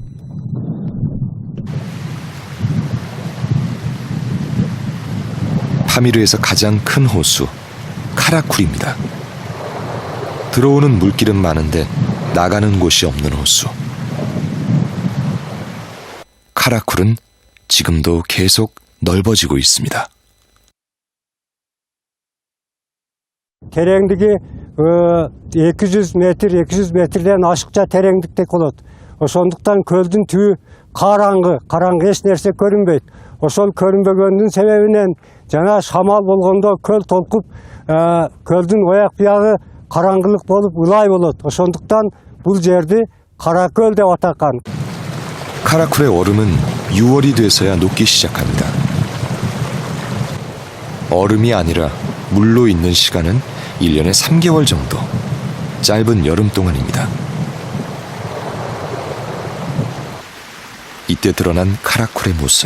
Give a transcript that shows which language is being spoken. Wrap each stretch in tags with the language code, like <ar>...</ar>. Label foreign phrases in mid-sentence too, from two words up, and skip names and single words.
<ko>파미르에서 가장 큰 호수 카라쿨입니다. 들어오는 물길은 많은데 나가는 곳이 없는 호수. 카라쿨은 지금도 계속 넓어지고 있습니다.</ko> <kk>Terеңдігі 200 метр, 200 метрден ашықша тереңдікте болады.</kk> <ky>Ошондуктан көлдүн түбү караңгы эч нерсе көрүнбөйт. Ошол көрүнбөгөндүн себебинен жана шамал болгондо көл толкуп, көлдүн ояк биягы караңгылык болуп ылай болот. Ошондуктан бул жерди Каракөл деп атаган.</ky> <ko>카라쿨의 얼음은 6월이 돼서야 녹기 시작합니다. 얼음이 아니라 물로 있는 시간은 1년에 3개월 정도. 짧은 여름 동안입니다. 이때 드러난 카라쿨의 모습.</ko>